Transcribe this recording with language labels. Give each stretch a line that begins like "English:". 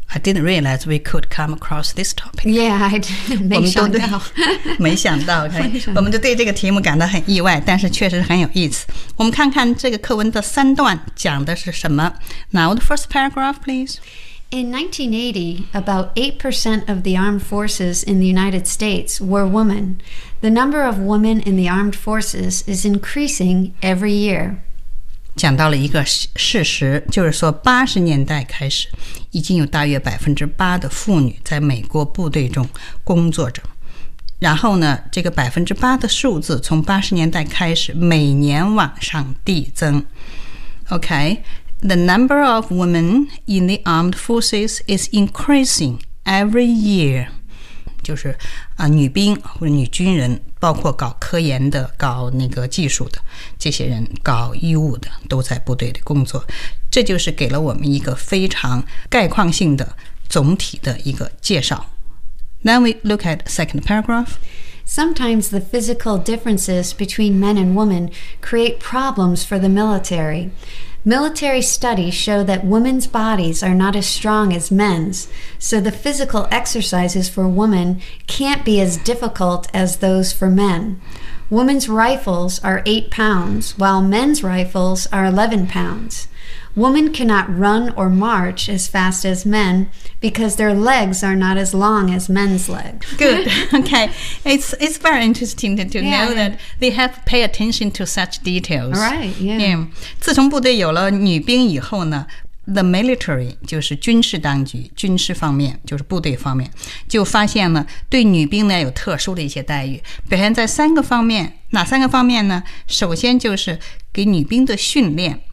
English: I didn't realize we could come across this topic. Yeah, I didn't.
Chinese: 没想到，没想到。我们就对这个题目感到很意外，但是确实很有意思。我们看看这个课文的三段讲的是什么。
English: Now the first paragraph, please. In 1980, about 8% of the armed forces in the United States were women. The number of women in the armed forces is increasing every year.
Chinese: 讲到了一个事实，就是说80年代开始，已经有大约 8% 的妇女在美国部队中工作着。然后呢，这个 8% 的数字从80年代开始每年往上递增。
English: OK? The number of women in the armed forces is increasing every year.
Chinese: 就是、女兵或者女军人，包括搞科研的、搞那个技术的这些人，搞医务的都在部队里工作。这就是给了我们一个非常概况性的总体的一个介绍。
English: Then we look at the second paragraph. Sometimes the physical differences between men and women create problems for the military. Military studies show that women's bodies are not as strong as men's, so the physical exercises for women can't be as difficult as those for men. Women's rifles are 8 pounds, while men's rifles are 11 pounds. Women cannot run or march as fast as men. Because their legs are not as long as men's legs. Good. Okay. It's very interesting to know that they have pay attention to such details. Right. Yeah. Yeah.
Chinese: 自从部队有了女兵以后呢 ，
English: the military
Chinese: 就是军事当局、军事方面，就是部队方面，就发现了对女兵呢有特殊的一些待遇，表现在三个方面。哪三个方面呢？首先就是给女兵的训练。